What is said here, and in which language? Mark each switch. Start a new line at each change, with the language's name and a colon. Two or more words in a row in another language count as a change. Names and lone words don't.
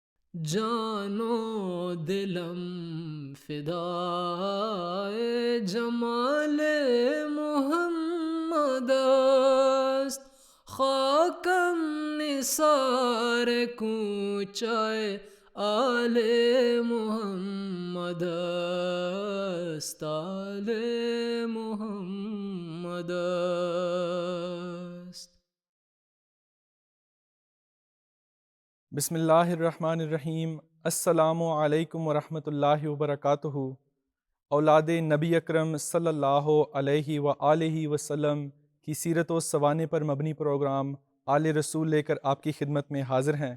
Persian: جانو دلم فدائے جمال محمد است، خاکم نثار کوچہ آل محمد است، آل محمد است۔
Arabic: بسم اللہ الرحمن الرحیم۔ السلام علیکم ورحمۃ اللہ وبرکاتہ۔
Urdu: اولاد نبی اکرم
Arabic: صلی اللہ علیہ وآلہ وسلم
Urdu: کی سیرت و سوانے پر مبنی پروگرام آل رسول لے کر آپ کی خدمت میں حاضر ہیں۔